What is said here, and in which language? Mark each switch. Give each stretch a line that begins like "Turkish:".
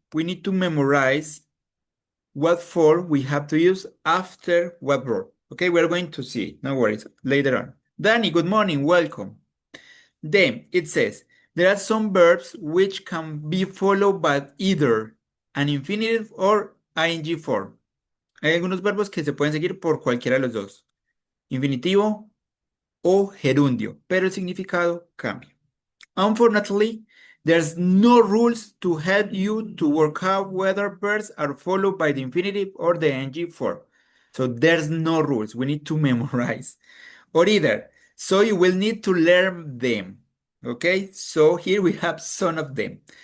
English: We need to memorize what form we have to use after what verb. Okay, we're going to see it. No worries, later on. Danny, good morning, welcome. Then it says, there are some verbs which can be followed by either an infinitive or ing form.
Spanish: Hay algunos verbos que se pueden seguir por cualquiera de los dos, infinitivo o gerundio, pero el significado cambia.
English: Unfortunately, there's no rules to help you to work out whether verbs are followed by the infinitive or the ing form. So there's no rules. We need to memorize. Or either. So you will need to learn them. Okay? So here we have some of them.